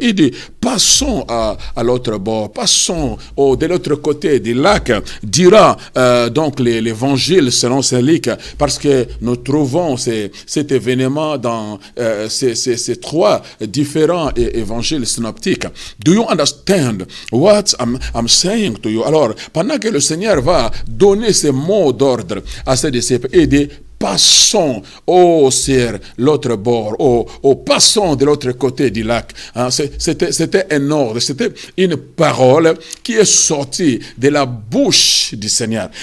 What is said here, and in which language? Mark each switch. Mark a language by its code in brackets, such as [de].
[fr] Il dit, passons à l'autre bord, passons de l'autre côté du lac, dira donc l'évangile selon Saint Luc, parce que nous trouvons cet événement dans ces trois différents évangiles synoptiques. [en] Do you understand what I'm saying to you? [fr] Alors, pendant que le Seigneur va donner ces mots d'ordre à ses disciples et dit, passons sur l'autre bord, passons de l'autre côté du lac. Hein, c'était un ordre, c'était une parole qui est sortie de la bouche du Seigneur.